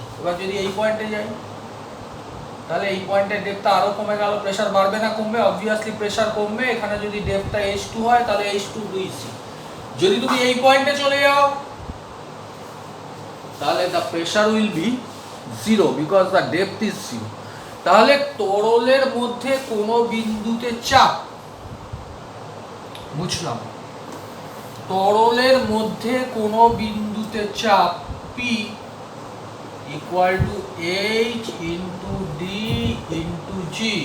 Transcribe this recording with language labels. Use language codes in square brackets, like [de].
[bn] এবার যদি এই পয়েন্টে যাই তাহলে এই পয়েন্টের ডেপথটা আরো কমে গেল, প্রেশার বাড়বে না কমবে? অবভিয়াসলি প্রেশার কমবে। এখানে যদি ডেপথটা H2 হয় তাহলে H2 2c। যদি তুমি এই পয়েন্টে চলে যাও তাহলে [en] the pressure will be 0 because the depth is 0। [bn] তাহলে তরলের মধ্যে কোনো বিন্দুতে চাপ, বুঝলাম, তরলের মধ্যে কোনো বিন্দুতে চাপ [en] P equal to H into D into G।